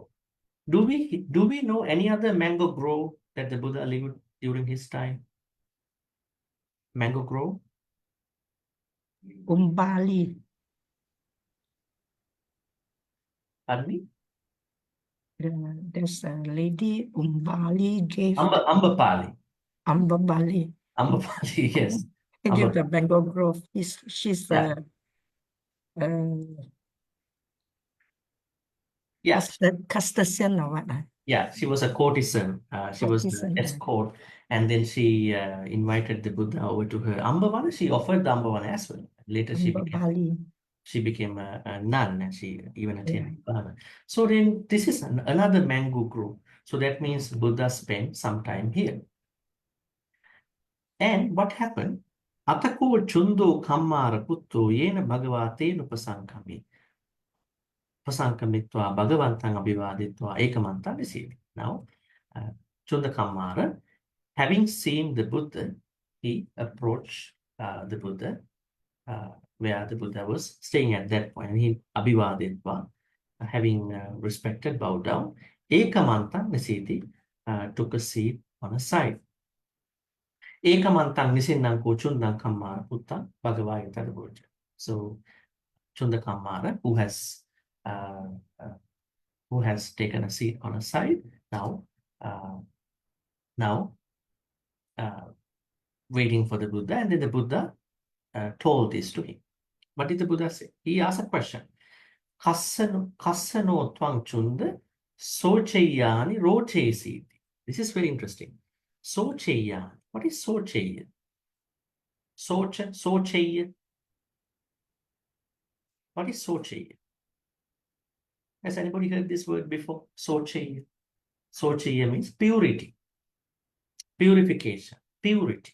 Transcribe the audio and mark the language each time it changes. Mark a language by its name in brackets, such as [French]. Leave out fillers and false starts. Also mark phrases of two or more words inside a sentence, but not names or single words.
[English] Do we know any other mango grove that the Buddha lived during his time? Mango grove? Umbali. Pardon me? There's a lady, Umbali gave Ambapali. Ambabali. Ambapali, yes. He gave the Bengal Grove. She's Yeah. Yes. Custodian or what? Yeah, she was a courtesan. She was the Courtesan, yeah. escort. And then she invited the Buddha over to her Ambavana. She offered the Ambavana as well. Later she became a nun and she even attained Nibbana. So then this is another mango grove. So that means Buddha spent some time here. [Pali] And what happened? Atako chundo kammara putto yena bhagavate nupasankami. Pasankamitva bhagavantang abhivaditva ekamanta nisiti. [English] Now, Chunda Kammara, having seen the Buddha, he approached the Buddha, where the Buddha was staying at that point. And he abhivaditva, having respected, bowed down. [Pali] Ekamantang nisiti, [English] took a seat on a side. [Pali] Ekamantang nisinnang ko Chunda Kammara putta bhagavayata Buddha. [English] So Chunda Kammara, who has taken a seat on a side, now waiting for the Buddha, and then the Buddha told this to him. What did the Buddha say? He asked a question. [Pali] Kassano twang chunda socheyani rochesiti. [English] This is very interesting. Socheyani. What is socheya? Socheya. What is socheya? Has anybody heard this word before? Socheya. Socheya means purity, purification, purity.